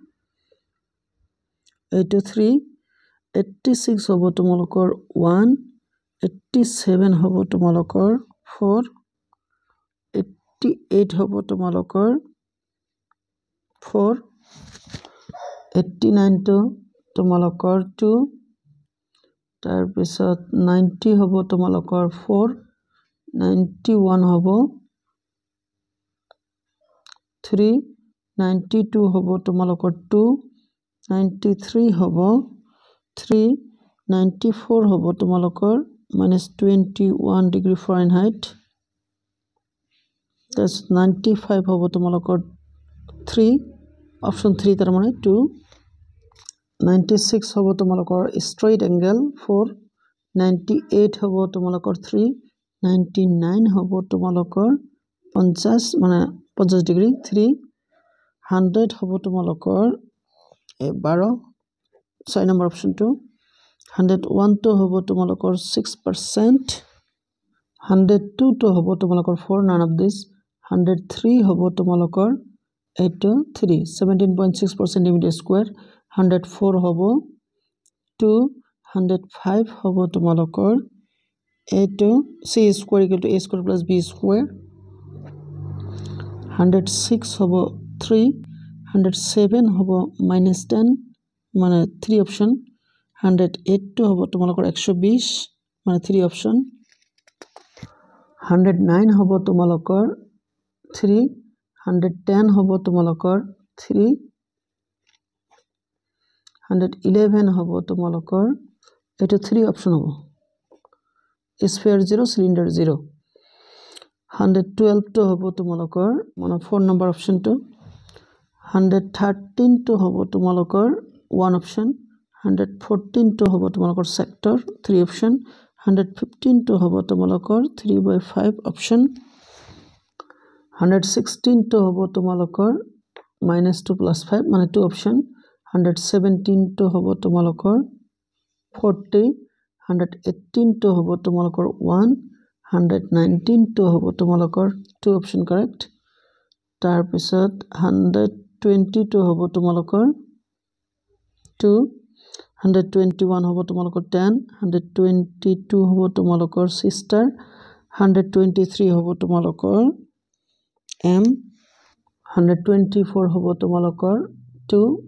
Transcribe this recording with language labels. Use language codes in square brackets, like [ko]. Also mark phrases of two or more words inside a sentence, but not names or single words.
[as] 83 86 হব তুমালোকৰ 1 87 হব তুমালোকৰ 4 88 হব তুমালোকৰ 4 89 to তুমালোকৰ 2 তাৰ পিছত 90 হব তুমালোকৰ 4 91 হব 3 92 হব তুমালোকৰ 2 93 হব 3 94 হব তুমালোকৰ -21 [en] degree Fahrenheit that's [as] 95 হব তুমালোকৰ 3 option 3 তাৰ মানে 2 96 হব তুমালোকৰ [en] straight angle [as] 4 98 হব তুমালোকৰ 3 99 হব তুমালোকৰ 50 মানে 50 degree 3 100 হব তুমালোকৰ 12 6 [en] number option [as] 2 101 তো হ'ব তোমালোকৰ 6% 102 তো হ'ব তোমালোকৰ 4 [en] none of this [as] 103 হ'ব তোমালোকৰ 8 to 3 17.6 [en] centimeter square [as] 104 hobo 2 105 হ'ব তোমালোকৰ 8 to [en] c square equal to a square plus b square [as] 106 hobo 3 107 hobo -10 মানে 3 option 108 তো হ'ব তোমালোকৰ 120 মানে 3 option 109 হ'ব তোমালোকৰ 3 110 হ'ব তোমালোকৰ 3 111 হ'ব তোমালোকৰ এইটো 3 option hobo sphere 0 cylinder 0 112 তো হ'ব তোমালোকৰ মানে 4 [en] number option [as] 2 113 তো হ'ব তোমালোকৰ 1 option 114 তো হ'ব তোমালোকৰ sector 3 option 115 তো হ'ব তোমালোকৰ 3/5 option 116 to hobo tumalokor -2 + 5 মানে 2 option 117 to হ'ব তোমালোকৰ 40 118 তো হ'ব তোমালোকৰ 1 119 তো হ'ব তোমালোকৰ 2 [en] option correct [as] তাৰ পিছত 120 তো হ'ব তোমালোকৰ 2 121 হ'ব তোমালোকৰ 10 122 হ'ব তোমালোকৰ sister 123 হ'ব তোমালোকৰ m 124 হ'ব তোমালোকৰ 2